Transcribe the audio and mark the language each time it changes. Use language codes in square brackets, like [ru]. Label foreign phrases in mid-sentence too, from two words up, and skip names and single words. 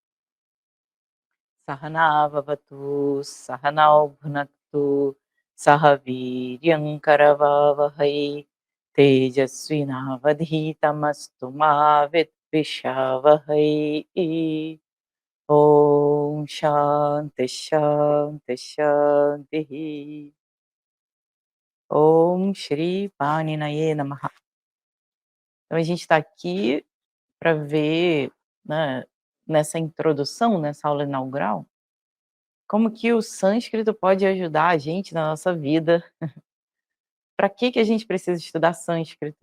[sa] सहना भवतु सहनौ भुनक्तु सह वीर्यं करवावहै तेजस्विनावधीतमस्तु मा विद्विषावहै ॐ शान्ति शान्ति शान्तिः ॐ श्री पाणिनये नमः. [pt] Então a gente está aqui para ver, né, nessa introdução, nessa aula inaugural, como que o sânscrito pode ajudar a gente na nossa vida. Para que a gente precisa estudar sânscrito?